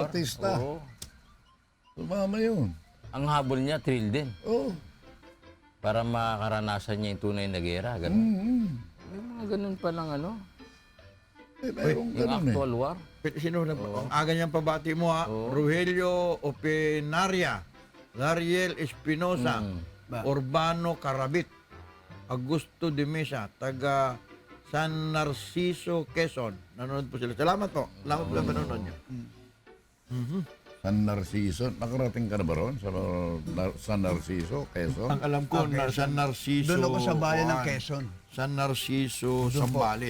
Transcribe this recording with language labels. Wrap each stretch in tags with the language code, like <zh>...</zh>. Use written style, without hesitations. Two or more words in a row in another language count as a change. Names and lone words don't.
<tl>artista. Oo. Sumama yun. Ang habol niya, thrill din. Oh. Para makaranasan niya yung tunay na gera. Ganun. May mga ganun palang Mayroong yung ganun</tl> <en>actual war.</en> <tl>Sino na ang aga niyang pabati mo ha? Rogelio Openaria, Gariel Espinosa, Urbano Carabit, Augusto de Mesa, taga San Narciso, Quezon. Nanonood po sila. Salamat po. Salamat po sa panonood niyo. San Narciso. Nakarating ka na ba ron? San Narciso, Quezon? Ang alam ko na San Narciso. Doon ako sa bayan ng Quezon. San Narciso, Zambales.</tl>